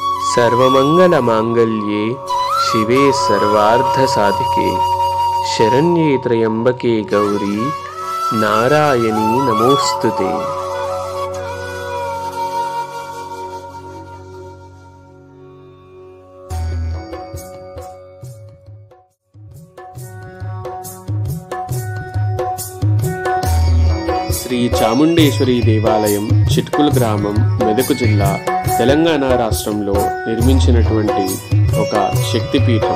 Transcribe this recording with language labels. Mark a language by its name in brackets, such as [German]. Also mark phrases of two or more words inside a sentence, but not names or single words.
[Sanskrit] सर्वमंगलमांगल्ये शिवे सर्वार्धसाधिके शरण्ये त्र्यंबके गौरी नारायणी नमोस्तुते। [Telugu] శ్రీ చాముండేశ్వరి దేవాలయం చిట్కుల గ్రామం, మెదక్ జిల్లా, తెలంగాణ రాష్ట్రంలో నిర్మించినటువంటి ఒక శక్తిపీఠం.